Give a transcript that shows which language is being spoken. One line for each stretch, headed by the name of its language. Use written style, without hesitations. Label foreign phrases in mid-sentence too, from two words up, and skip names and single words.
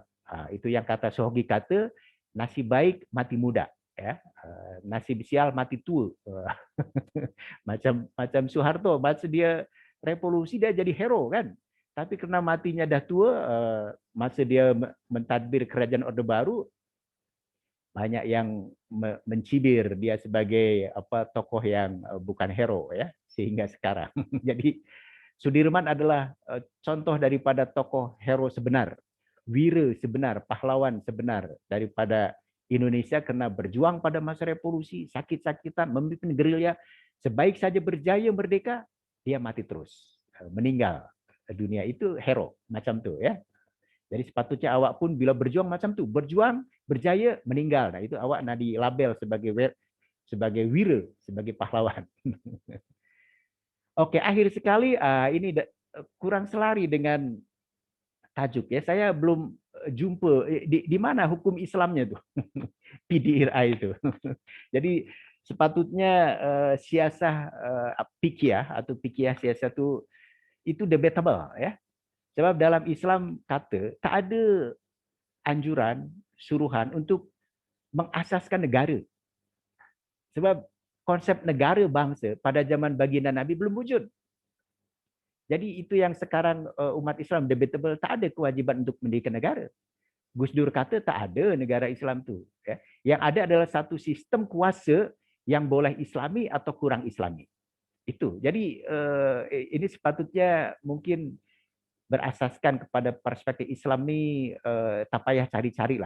Malay: Itu yang kata Sohogi kata, nasib baik mati muda ya. Nasib sial mati tua. macam Soeharto, masa dia revolusi dia jadi hero kan. Tapi karena matinya dah tua, masa dia mentadbir kerajaan Orde Baru, banyak yang mencibir dia sebagai tokoh yang bukan hero ya, sehingga sekarang. Jadi Sudirman adalah contoh daripada tokoh hero sebenar, wira sebenar, pahlawan sebenar daripada Indonesia karena berjuang pada masa revolusi, sakit-sakitan, memimpin gerilya, sebaik saja berjaya merdeka, dia mati terus, meninggal dunia. Itu hero macam tu ya. Jadi sepatutnya awak pun bila berjuang macam tu, berjuang, berjaya, meninggal. Nah, itu awak nak dilabel sebagai wira, sebagai pahlawan. Oke, akhir sekali ini kurang selari dengan tajuk ya. Saya belum jumpa di mana hukum Islamnya tuh. PDRI itu. Jadi sepatutnya siasah fikih atau fikih siasah itu debatable ya. Sebab dalam Islam kata tak ada anjuran, suruhan untuk mengasaskan negara. Sebab konsep negara bangsa pada zaman baginda Nabi belum wujud. Jadi itu yang sekarang umat Islam debatable, tak ada kewajiban untuk mendirikan negara. Gus Dur kata tak ada negara Islam tu. Ya. Yang ada adalah satu sistem kuasa yang boleh Islami atau kurang Islami. Itu. Jadi ini sepatutnya mungkin berasaskan kepada perspektif Islam ni tak payah cari-carilah.